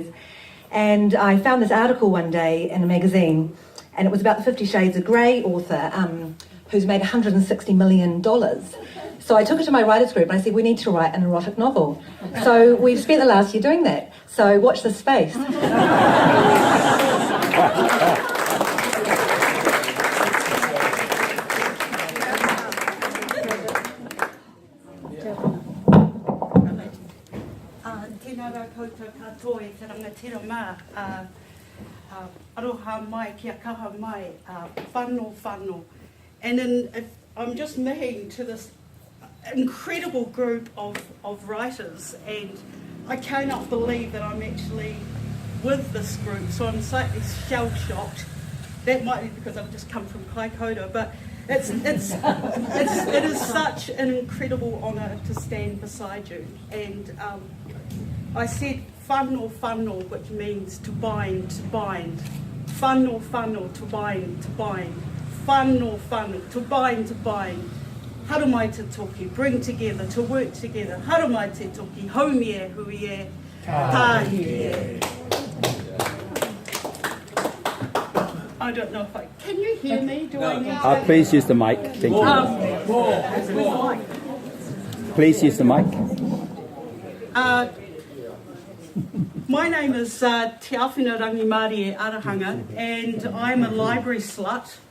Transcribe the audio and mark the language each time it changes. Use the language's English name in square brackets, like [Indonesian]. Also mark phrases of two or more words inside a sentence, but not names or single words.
[English] And I found this article one day in a magazine, and it was about the 50 Shades of Grey author who's made $160 million. So I took it to my writers group and I said, we need to write an erotic novel. So we've spent the last year doing that. So watch this space. [Māori] Tēnā rā koutou katoa e te rangatira mā. Aroha mai, kia kaha mai, whano. [English] And I'm just meeting to this incredible group of writers, and I cannot believe that I'm actually with this group, so I'm slightly shell-shocked. That might be because I've just come from Kaikoura, but it is such an incredible honour to stand beside you. And I said whano, which means to bind. Whano, to bind. Whano, to bind. [Māori] Haramai te toki, [English] bring together, to work together. [Māori] Haramai te toki, haumie, huie, tāhie. [English] I don't know if can you hear me? Do I need to? Please use the mic. Thank you. Please use the mic. My name is Te Awhina Rangimārie e Arahanga, and I'm a library slut.